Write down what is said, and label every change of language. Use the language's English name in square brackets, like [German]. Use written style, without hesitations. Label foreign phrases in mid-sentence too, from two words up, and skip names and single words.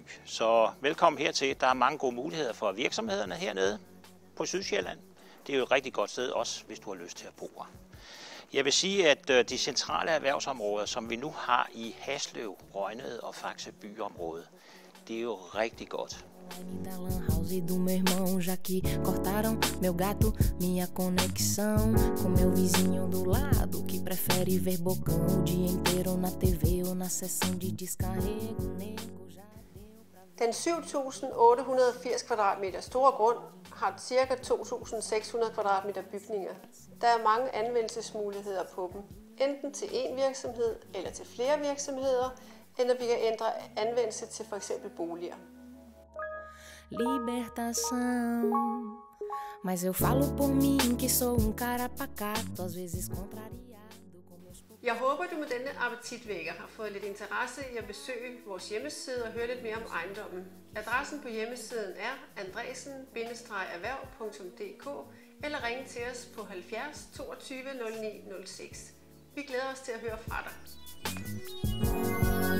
[Danish] Så velkommen hertil. Der er mange gode muligheder for virksomhederne hernede på Sydsjælland. Det er jo et rigtig godt sted også, hvis du har lyst til at bo her. Jeg vil sige, at de centrale erhvervsområder, som vi nu har i Haslev, Rønnede og Faxe byområde, det er jo rigtig godt. [Portuguese] Da lan house do meu irmão, já que cortaram meu gato, minha conexão com meu vizinho do lado que prefere ver bocão o dia inteiro na TV ou na sessão de descarrego, nego já deu pra ver. [Danish] Den 7.880 kvadratmeter store grund har ca. 2.600 kvadratmeter bygninger. Der er mange anvendelsesmuligheder på dem, enten til én virksomhed eller til flere virksomheder, eller vi kan ændre anvendelse til f.eks. boliger. [Portuguese] Libertação, mas eu falo por mim que sou cara pacato, às vezes contrariado com meus. [Danish] Jeg håber, du med denne appetitvækker har fået lidt interesse i at besøge vores hjemmeside og høre lidt mere om ejendommen. Adressen på hjemmesiden er andresen-erhverv.dk eller ring til os på 70 22 09 06. Vi glæder os til at høre fra dig.